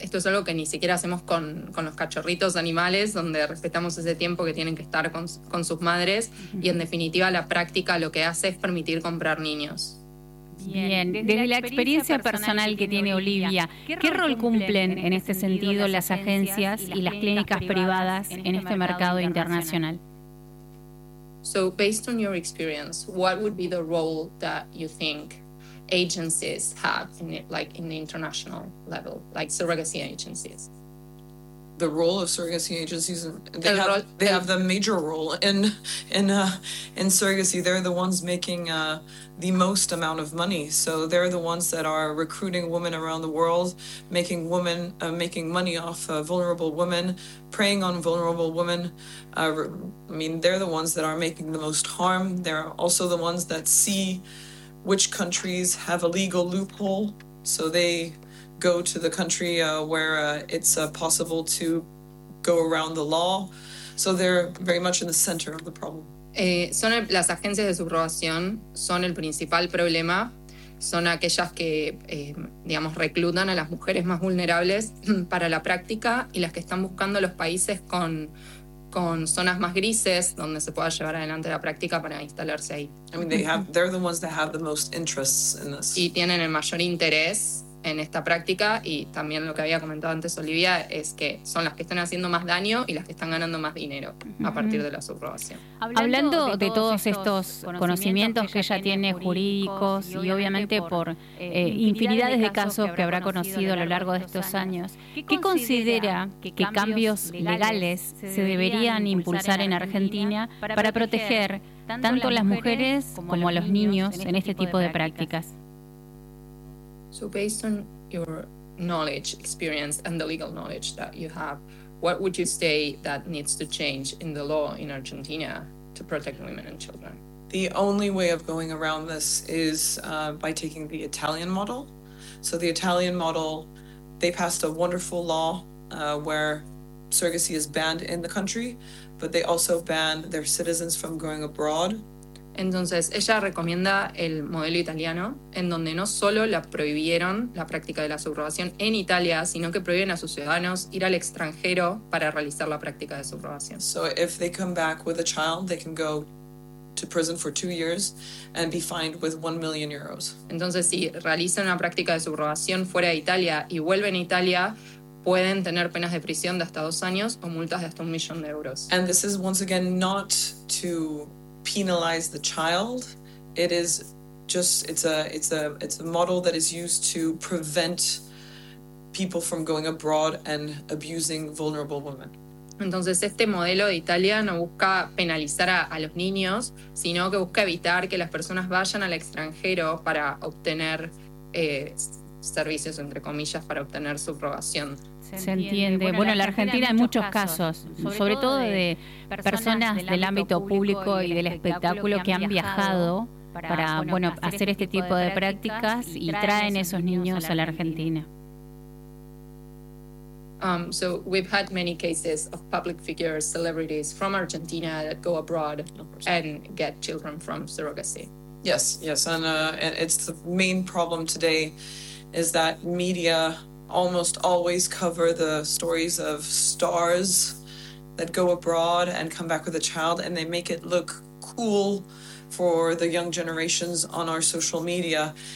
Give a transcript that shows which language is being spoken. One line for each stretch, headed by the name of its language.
Spanish: Esto es algo que ni siquiera hacemos con los cachorritos animales, donde respetamos ese tiempo que tienen que estar con sus madres. Uh-huh. Y en definitiva la práctica lo que hace es permitir comprar niños. Bien, desde la experiencia personal que tiene Olivia, ¿qué rol cumplen en este sentido las agencias y las clínicas privadas en este mercado internacional?
English: So based on your experience, what would be the role that you think agencies have in it, like in the international level, like surrogacy agencies? the role of surrogacy agencies, and they have the major role in surrogacy. They're the ones making the most amount of money. So they're the ones that are recruiting women around the world, making money off vulnerable women, preying on vulnerable women. They're the ones that are making the most harm. They're also the ones that see which countries have a legal loophole. So they go to the country where it's possible to go around the law. So they're very much in the center of the problem.
Spanish: Las agencias de subrogación son el principal problema. Son aquellas que, digamos, reclutan a las mujeres más vulnerables para la práctica y las que están buscando los países con zonas más grises donde se pueda llevar adelante la práctica para instalarse ahí.
English: They're the ones that have the most interests in this.
Spanish: Y tienen el mayor interés en esta práctica, y también lo que había comentado antes Olivia es que son las que están haciendo más daño y las que están ganando más dinero a partir de la subrogación. Hablando de todos estos conocimientos que ella tiene jurídicos y obviamente por infinidades de casos que habrá conocido a lo largo de estos años, ¿qué considera que cambios legales se deberían impulsar en Argentina para proteger tanto a las mujeres como a los niños en este tipo de prácticas?
English: So based on your knowledge, experience, and the legal knowledge that you have, what would you say that needs to change in the law in Argentina to protect women and children? The only way of going around this is by taking the Italian model. So the Italian model, they passed a wonderful law where surrogacy is banned in the country, but they also ban their citizens from going abroad.
Spanish: Entonces, ella recomienda el modelo italiano, en donde no solo la prohibieron la práctica de la subrogación en Italia, sino que prohíben a sus ciudadanos ir al extranjero para realizar la práctica de subrogación.
English: So if they come back with a child, they can go to prison for 2 years and be fined with 1 million euros.
Spanish: Entonces, si realizan una práctica de subrogación fuera de Italia y vuelven a Italia, pueden tener penas de prisión de hasta 2 años o multas de hasta
English: 1 million euros. And this is once again not to penalize the child. It is just it's a model that is used to prevent people from going abroad and abusing vulnerable women.
Spanish: Entonces este modelo de Italia no busca penalizar a los niños, sino que busca evitar que las personas vayan al extranjero para obtener servicios entre comillas para obtener subrogación. Se entiende. Bueno, en la Argentina hay muchos casos, sobre todo de personas del ámbito público y del espectáculo que han viajado para bueno hacer este tipo de prácticas y traen esos niños a la Argentina.
English: So we've had many cases of public figures, celebrities from Argentina that go abroad and get children from surrogacy. Yes, and it's the main problem today is that media almost always cover the stories of stars that go abroad and come back with a child, and they make it look cool for the young generations on our social media.